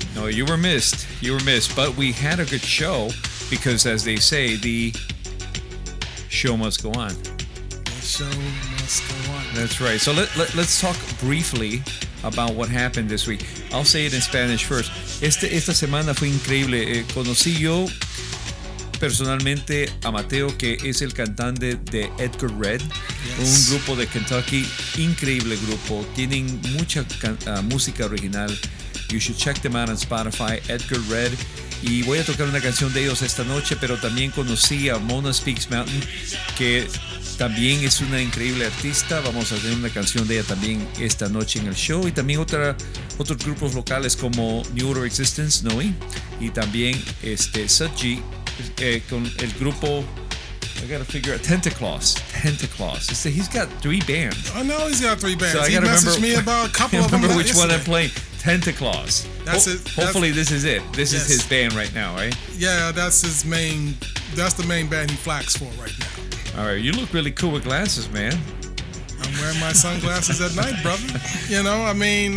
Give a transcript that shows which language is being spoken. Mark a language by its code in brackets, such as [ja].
[en] No, you were missed. You were missed. But we had a good show because, as they say, the show must go on. The show must go on. That's right. So let's talk briefly about what happened this week. I'll say it in Spanish first. [es] Esta semana fue increíble. Conocí yo personalmente a Mateo, que es el cantante de Edgar Red. [en] Yes. [es] Un grupo de Kentucky, increíble grupo. Tienen mucha música original. [en] You should check them out on Spotify, Edgar Red. [es] Y voy a tocar una canción de ellos esta noche, pero también conocí a Mona Speaks Mountain, que también es una increíble artista. Vamos a tener una canción de ella también esta noche en el show. Y también otros grupos locales como New Order Existence, Noe, y también Sudgy, con el grupo, [en] I gotta figure out, [es] Tentacloss. [en] He's got three bands. I know he's got three bands. So he messaged me about a couple of them. I remember which yesterday. One I'm playing. Tentacloss. That's it. Hopefully that's, this is it. This yes. is his band right now, right? Yeah, that's his main, that's the main band he flacks for right now. All right, you look really cool with glasses, man. I'm wearing my sunglasses at night, brother. You know, I mean...